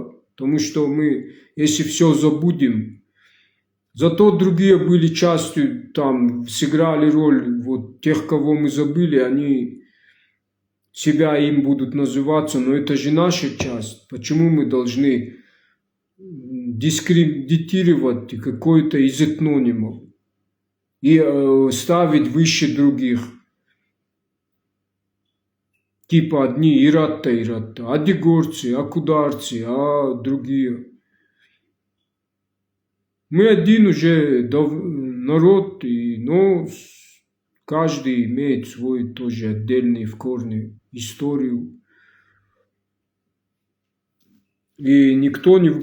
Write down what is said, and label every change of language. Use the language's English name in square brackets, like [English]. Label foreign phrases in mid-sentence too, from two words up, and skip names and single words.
[Russian] Потому что мы, если все забудем, зато другие были частью, там, сыграли роль вот тех, кого мы забыли, они себя им будут называться, но это же наша часть. Почему мы должны дискредитировать какой-то из этнонимов и ставить выше других? Типа одни Иратта, а дегорцы, а кударцы, а другие. Мы один уже народ, но каждый имеет свой тоже отдельный в корне историю. И никто не...